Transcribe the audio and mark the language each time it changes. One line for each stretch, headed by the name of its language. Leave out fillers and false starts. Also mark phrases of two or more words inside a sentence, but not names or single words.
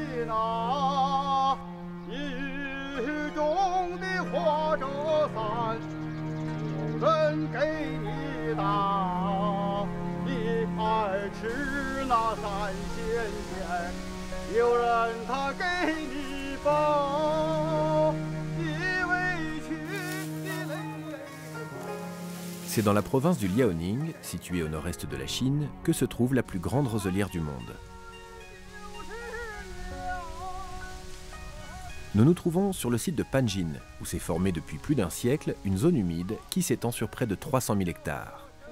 Chinese: 啊，雨中的花折伞，有人给你打，你爱吃那三鲜馅，有人他给你包，你委屈的泪。
French: C'est dans la province du Liaoning, située au nord-est de la Chine, que se trouve la plus grande roselière du monde. Nous nous trouvons sur le site de Panjin, où s'est formée depuis plus d'un siècle une zone humide qui s'étend sur près de 300 000 hectares.